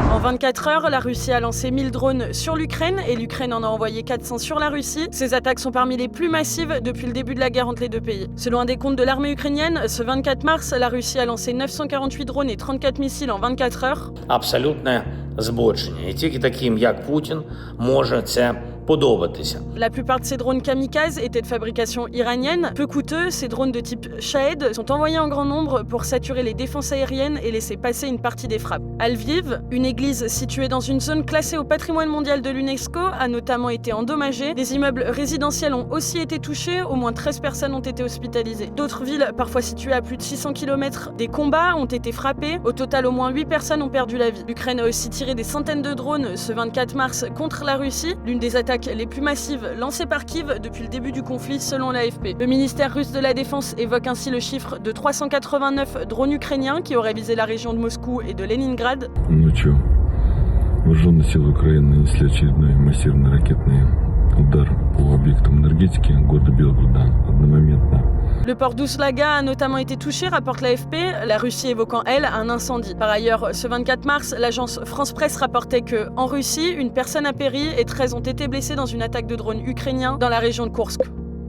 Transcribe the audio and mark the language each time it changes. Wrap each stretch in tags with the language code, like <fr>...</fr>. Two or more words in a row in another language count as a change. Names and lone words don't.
<fr>24 heures, la Russie a lancé 1000 drones sur l'Ukraine et l'Ukraine en a envoyé 400 sur la Russie. Ces attaques sont parmi les plus massives depuis le début de la guerre entre les deux pays. Selon un décompte de l'armée ukrainienne, ce 24 mars, la Russie a lancé 948 drones et 34 missiles en 24 heures.</fr> <uk>Абсолютне збочення. І тільки таким, як Путін, може це подобатися.</uk> <fr>La plupart de ces drones kamikazes étaient de fabrication iranienne. Peu coûteux, ces drones de type Shahed sont envoyés en grand nombre pour saturer les défenses aériennes et laisser passer une partie des frappes. À Lviv, une église située dans une zone classée au patrimoine mondial de l'UNESCO a notamment été endommagée. Des immeubles résidentiels ont aussi été touchés, au moins 13 personnes ont été hospitalisées. D'autres villes, parfois situées à plus de 600 km des combats, ont été frappées. Au total, au moins 8 personnes ont perdu la vie. L'Ukraine a aussi tiré des centaines de drones ce 24 mars contre la Russie, l'une des attaques les plus massives lancées par Kiev depuis le début du conflit selon l'AFP. Le ministère russe de la Défense évoque ainsi le chiffre de 389 drones ukrainiens qui auraient visé la région de Moscou et de Leningrad.</fr> <ru>Ночью вооруженные силы Украины нанесли очередной массированный ракетный удар по объектам энергетики города Белгорода одномоментно.</ru> <fr>Le port d'Uslaga a notamment été touché, rapporte l'AFP, la Russie évoquant, elle, un incendie. Par ailleurs, ce 24 mars, l'agence France Presse rapportait qu'en Russie, une personne a péri et 13 ont été blessés dans une attaque de drone ukrainien dans la région de Koursk.</fr>